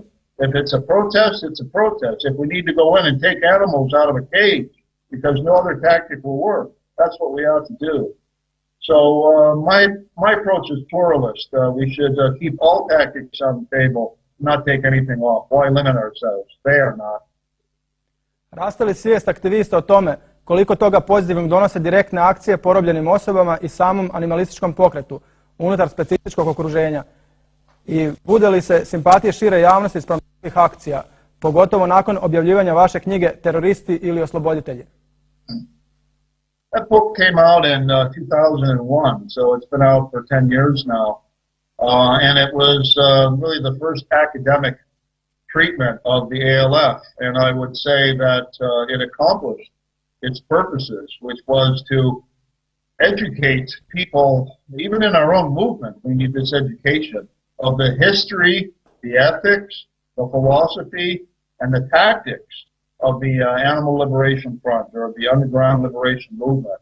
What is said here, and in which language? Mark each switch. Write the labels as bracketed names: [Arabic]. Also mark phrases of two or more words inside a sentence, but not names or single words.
[English] If it's a protest, it's a protest. If we need to go in and take animals out of a cage because no other tactic will work, that's what we have to do. So my approach is pluralist. We should keep all tactics on the table, not take anything off. Why limit ourselves? They are not. [Croatian] Raste li svijest aktivista o tome koliko toga pozitivnim donose direktne akcije porobljenim osobama i samom animalističkom pokretu unutar specifičkog okruženja? I bude li se simpatije šire javnosti spram takvih akcija, pogotovo nakon objavljivanja vaše knjige Teroristi ili osloboditelji? [English] That book came out in 2001, so it's been out for 10 years now. And it was really the first academic treatment of the ALF. And I would say that it accomplished its purposes, which was to educate people, even in our own movement, we need this education of the history, the ethics, the philosophy, and the tactics of the Animal Liberation Front or the Underground Liberation Movement.